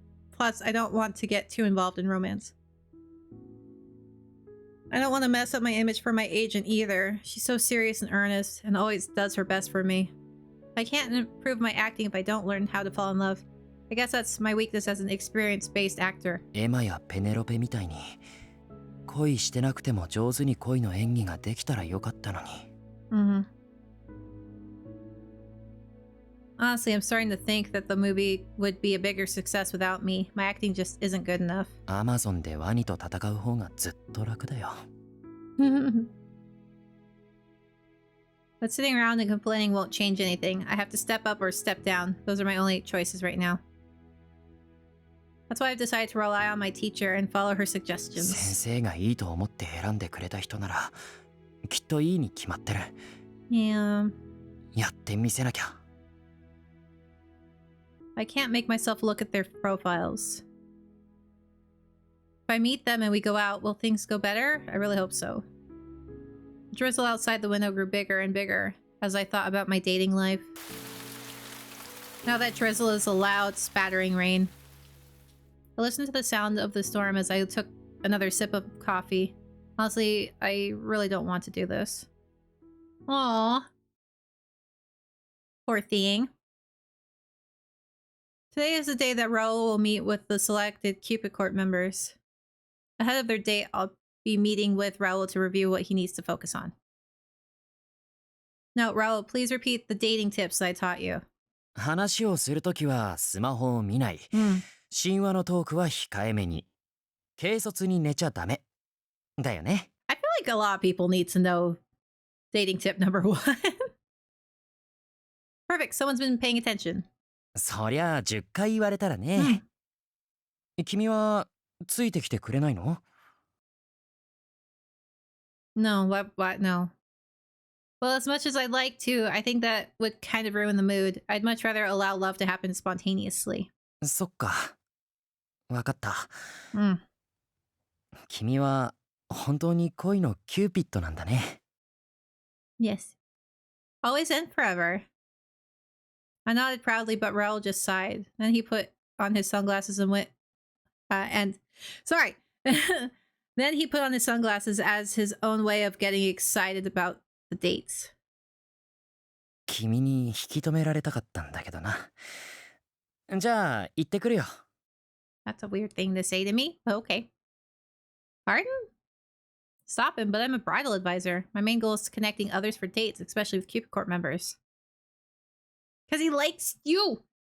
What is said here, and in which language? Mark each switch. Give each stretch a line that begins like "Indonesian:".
English: Plus, I don't want to get too involved in romance. I don't want to mess up my image for my agent either. She's so serious and earnest and always does her best for me. I can't improve my acting if I don't learn how to fall in love. I guess that's my weakness as an experience-based actor.
Japanese: エマやペネロペみたいに恋してなくても上手に恋の演技ができたらよかったのに。
English: Honestly, I'm starting to think that the movie would be a bigger success without me. My acting just isn't good enough.
Japanese: Amazon でワニと戦う方がずっと楽だよ。
English: But sitting around and complaining won't change anything. I have to step up or step down. Those are my only choices right now. That's why I've decided to rely on my teacher and follow her suggestions.
Japanese: 先生がいいと思って選んでくれた人ならきっといいに決まってる。
English: Yeah.
Japanese: やってみせなきゃ。
English: I can't make myself look at their profiles. If I meet them and we go out, will things go better? I really hope so. The drizzle outside the window grew bigger and bigger as I thought about my dating life. Now that drizzle is a loud, spattering rain. I listened to the sound of the storm as I took another sip of coffee. Honestly, I really don't want to do this. Aww. Poor thing. Today is the day that Raul will meet with the selected Cupid Court members. Ahead of their date, I'll be meeting with Raul to review what he needs to focus on. Now, Raul, please repeat the dating tips I taught you.
Japanese: 話をするときはスマホを見ない。神話のトークは控えめに。軽率に寝ちゃダメ。だよね。
English: I feel like a lot of people need to know dating tip number 1. Perfect, someone's been paying attention.
Japanese: そりゃあ10回言われたらね。君はついてきてくれないの？
English: No, what? No. Well, as much as I'd like to, I think that would kind of ruin the mood. I'd much rather allow love to happen spontaneously.
Japanese: そっか。わかった。 Mm. 君は本当に恋のキューピッドなんだね。
English: Yes. Always and forever. I nodded proudly, but Raul just sighed. Then he put on his sunglasses and went... Sorry. Then he put on his sunglasses as his own way of getting excited about the dates.
Japanese: 君に引き止められたかったんだけどな。じゃあ、行ってくるよ。
English: That's a weird thing to say to me, but okay. Pardon? Stop him, but I'm a bridal advisor. My main goal is connecting others for dates, especially with Cupid Court members. Because he likes you!